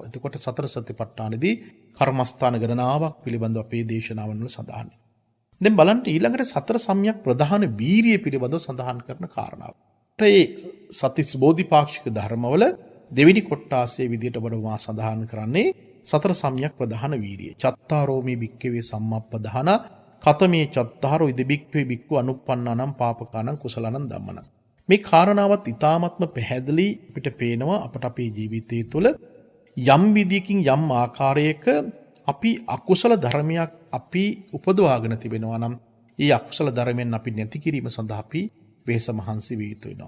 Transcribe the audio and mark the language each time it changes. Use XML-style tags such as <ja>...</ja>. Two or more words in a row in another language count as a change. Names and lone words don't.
<si>එතකොට සතර සතිපට්ඨානෙදී කර්මස්ථාන ගණනාවක් පිළිබඳව අපේ දේශනාවන් වල සඳහන්. දැන් බලන්න ඊළඟට සතර සම්‍යක් ප්‍රධාන වීරිය පිළිබඳව සඳහන් කරන කාරණාව. ඒ සතිස් බෝධිපාක්ෂික ධර්මවල දෙවෙනි කොටාසේ විදියට ඔබට මා සඳහන් කරන්නේ සතර සම්‍යක් ප්‍රධාන වීරිය.</si> <pi>චත්තාරෝ මේ භික්ඛවේ සම්මප්පදාන කතමේ චත්තාරෝ ඉද භික්ඛවේ භික්ඛු අනුප්පන්නානම් පාපකානම් කුසලානම් ධම්මනම්.</pi> <si>මේ කාරණාවත් ඊ타ත්ම පැහැදිලි අපිට පේනවා අපට අපේ ජීවිතය තුළ යම් විදියකින් යම් ආකාරයක අපි අකුසල ධර්මයක් අපි උපදවාගෙන තිබෙනවා නම් ඒ අකුසල ධර්මෙන් අපි නැති කිරීම සඳහා අපි වෙහෙස මහන්සි විය යුතු වෙනවා.</si>